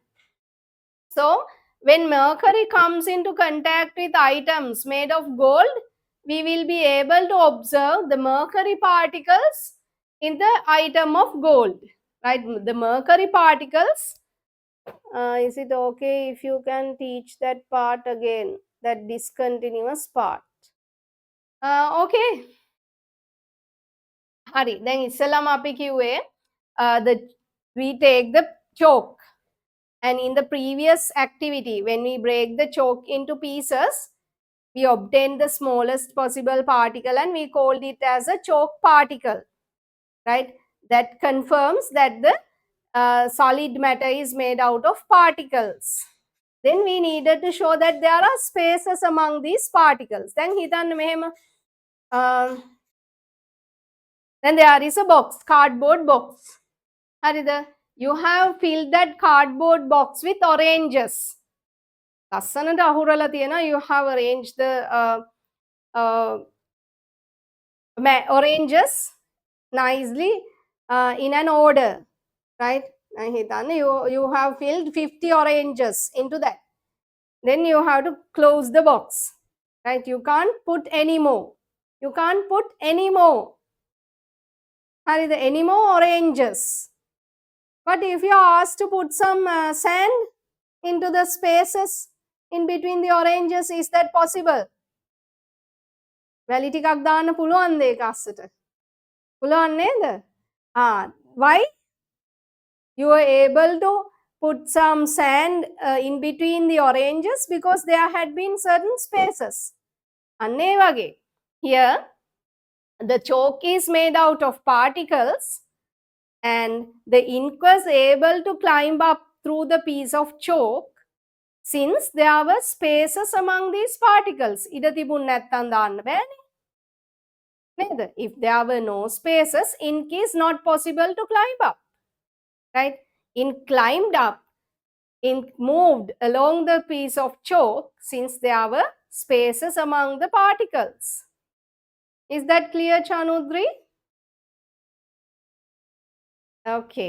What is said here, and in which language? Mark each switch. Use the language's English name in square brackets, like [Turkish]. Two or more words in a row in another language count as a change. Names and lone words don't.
[English] So, when mercury comes into contact with items made of gold, we will be able to observe the mercury particles in the item of gold. Right? The mercury particles. Is it okay if you can teach that part again? That discontinuous part. Okay. [Sinhala] හරි දැන් ඉස්සෙල්ලාම අපි කිව්වේ [English] the we take the chalk and in the previous activity when we break the chalk into pieces we obtain the smallest possible particle and we called it as a chalk particle, right? That confirms that the solid matter is made out of particles. Then we needed to show that there are spaces among these particles. Then [Sinhala] හිතන්න මෙහෙම [English] then there is a box, cardboard box. Harida, you have filled that cardboard box with oranges. [Sinhala] ලස්සනට අහුරලා තියෙනවා. [English] You have arranged the oranges nicely in an order, right? You have filled 50 oranges into that. Then you have to close the box, right? You can't put any more. You can't put any more. Harida, any more oranges. But if you are asked to put some sand into the spaces in between the oranges, is that possible? [Sinhala] වැලි ටිකක් දාන්න පුළුවන්ද ඒක අස්සට? පුළුවන් නේද? [English] Why? You are able to put some sand in between the oranges because there had been certain spaces. [Sinhala] අන්න ඒ වගේ. [English] Here, the chalk is made out of particles and the ink was able to climb up through the piece of chalk since there were spaces among these particles. [Sinhala] ඉඩ තිබුණ නැත්තම් දාන්න බෑනේ. නේද? [English] If there were no spaces, ink is not possible to climb up. Right? Ink climbed up, ink moved along the piece of chalk since there were spaces among the particles. Is that clear, Chanudri? Okay.